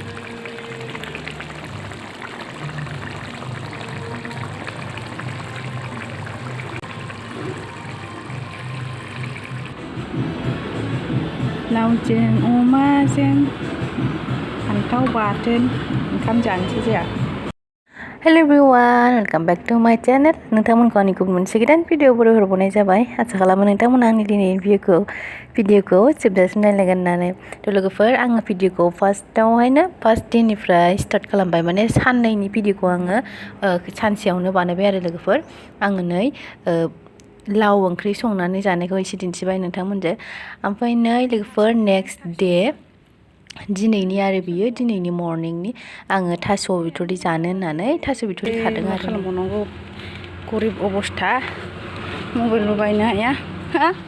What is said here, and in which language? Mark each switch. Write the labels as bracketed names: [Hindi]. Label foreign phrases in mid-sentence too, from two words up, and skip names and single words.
[Bodo] लावजों अमाजों फान्थाव बाथोन ओंखाम जानोसै जोंहा [English] Hello everyone, welcome back to my channel. [Bodo] नोंथांमोनखौ आंनि गुबुन मोनसे गोदान भिडिअ हरबावनाय जाबाय। आसा खालामो नोंथांमोना आंनि दिनैनि भिडिअखौ जोबजासिम नायलांगोन होननानै। थ' लोगोफोर आङो भिडिअखौ फार्स्ट डेनिफ्राय स्टार्ट खालामबाय माने साननैनि भिडिअखौ आङो सानसेयावनो बानायबाय आरो लोगोफोर आङो नै लाव ओंख्रि संनानै जानायखौ एसे दिन्थिबाय नोंथांमोनजों ओमफ्राय नै लोगोफोर [English] next day [Bodo] दिनैनि आरो बियो दिनैनि मर्निंनि आङो थास' बिथ'रि जानो होननानै थास' बिथ'रि खादों आरो खालामबावनांगौ गरिब अबस्था मबाइलबो बायनो हाया हा